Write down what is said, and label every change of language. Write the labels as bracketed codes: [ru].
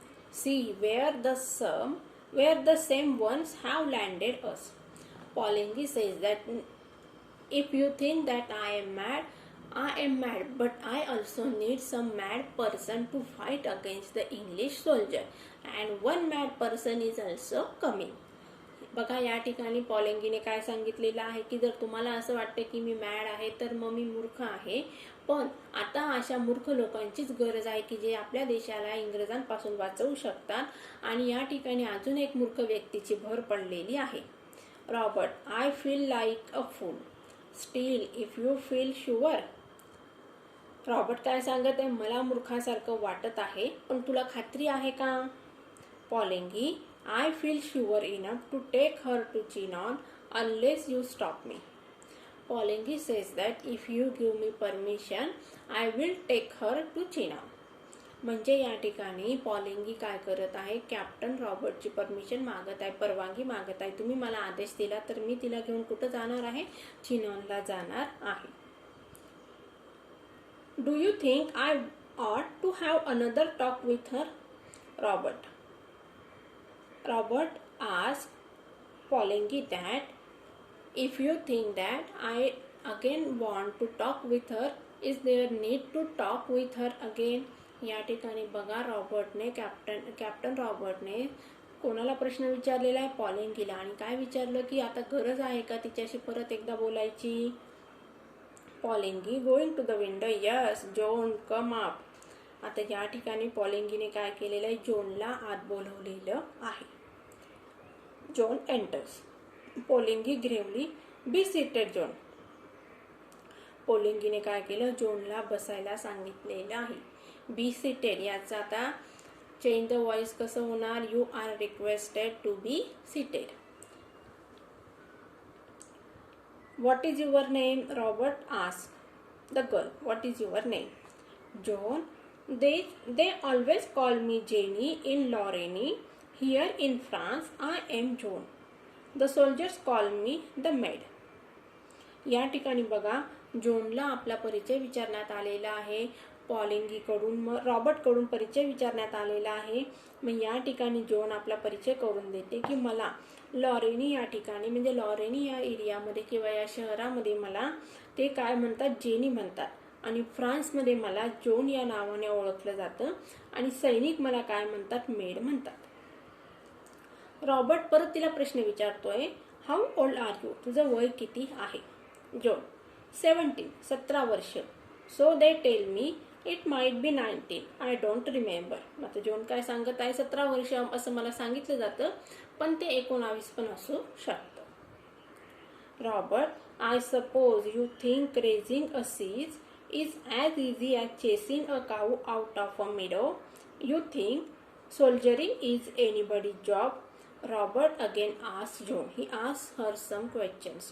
[en] See where the same ones have landed us. Pollingy says that if you think that I am mad, but I also need some mad person to fight against the English soldier, and one mad person is also coming. [mr] बघा या ठिकाणी पॉलिंगीने काय सांगितलेलं आहे की जर तुम्हाला असं वाटतं की मी मॅड आहे तर मग मी मूर्ख आहे, पण आता अशा मूर्ख लोकांचीच गरज आहे की जे आपल्या देशाला इंग्रजांपासून वाचवू शकतात आणि या ठिकाणी अजून एक मूर्ख व्यक्तीची भर पडलेली आहे. [en] Robert, I feel like a fool. Still if you feel sure. [mr] Robert काय सांगत आहे, मला मूर्खासारखं वाटत आहे पण तुला खात्री आहे का. [en] Poulengey, I feel sure enough to take her to Chinon unless you stop me. Pollingy says that if you give me permission, I will take her to Chinon. [mr] म्हणजे या ठिकाणी पॉलिंगी काय करत आहे, कॅप्टन रॉबर्टची परमिशन मागत आहे, परवानगी मागत आहे. तुम्ही मला आदेश दिला तर मी तिला घेऊन कुठं जाणार आहे, चिनॉनला जाणार आहे. [en] Do you think I ought to have another talk with her? Robert asked Pollingy that if you think that I again want to talk with her, is there need to talk with her again? [mr] या ठिकाणी बघा रॉबर्टने captain रॉबर्टने कोणाला प्रश्न विचारलेला आहे, पॉलिंगीला. आणि काय विचारलं की आता गरज आहे का तिच्याशी परत एकदा बोलायची. [en] Poulengey going to the window. Yes John come up. [mr] आता या ठिकाणी पॉलिंगीने काय केलेलं आहे, जॉनला आत बोलवलेलं आहे. [en] John enters. Poulengey gravely, be seated John. [mr] पॉलिंगीने काय केलं, जॉनला बसायला सांगितलेलं आहे. [en] be seated [mr] याचा आता [en] change the voice [mr] कसं होणार, [en] You are requested to be seated. What is your name. Robert ask the girl, what is your name. John, they always call me Jenny in Lorraine. Here in France, I am John. The soldiers call me the maid. [mr] या ठिकाणी बघा जॉनला आपला परिचय विचारण्यात आलेला आहे. पॉलिंगीकडून मग रॉबर्टकडून परिचय विचारण्यात आलेला आहे. मग या ठिकाणी जॉन आपला परिचय करून देते की मला लॉरेनी या ठिकाणी म्हणजे लॉरेनी या एरियामध्ये किंवा या शहरामध्ये मला ते काय म्हणतात, जेनी म्हणतात आणि फ्रान्समध्ये मला जोन या नावाने ओळखलं जातं आणि सैनिक मला काय म्हणतात, मेड म्हणतात. रॉबर्ट परत तिला प्रश्न विचारतोय, [en] how old are you, [mr] तुझं वय किती आहे. जोन 17, 17 वर्ष. [en] So they tell me it might be 19, I don't remember. [mr] आता जोन काय सांगत आहे, 17 वर्ष असं मला सांगितलं जातं, पण ते 19 पण असू शकतं. [en] Robert, I suppose you think raising a siege is as easy as chasing a cow out of a meadow. You think soldiering is anybody's job? Robert again asks Joan. He asks her some questions.